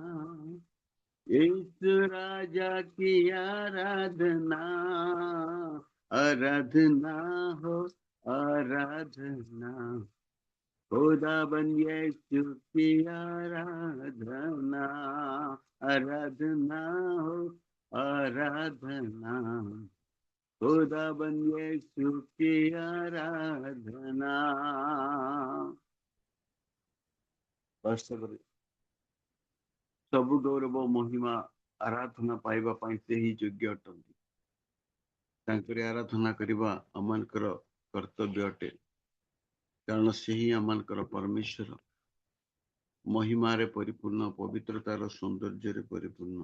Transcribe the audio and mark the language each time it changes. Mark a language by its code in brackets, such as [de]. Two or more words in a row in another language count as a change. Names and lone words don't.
[hi] यीशु राजा की आराधना, आराधना हो आराधना, खुदा बन यीशु की आराधना, आराधना हो आराधना, खुदा बन यीशु की आराधना। [or] ସବୁ ଗୌରବ ମହିମା ଆରାଧନା ପାଇବା ପାଇଁ ସେ ହିଁ ଯୋଗ୍ୟ ଅଟନ୍ତି। ତାଙ୍କରି ଆରାଧନା କରିବା ଆମମାନଙ୍କର କର୍ତ୍ତବ୍ୟ ଅଟେ, କାରଣ ସେ ହିଁ ଆମମାନଙ୍କର ପରମେଶ୍ୱର, ମହିମାରେ ପରିପୂର୍ଣ୍ଣ, ପବିତ୍ରତାର ସୌନ୍ଦର୍ଯ୍ୟରେ ପରିପୂର୍ଣ୍ଣ।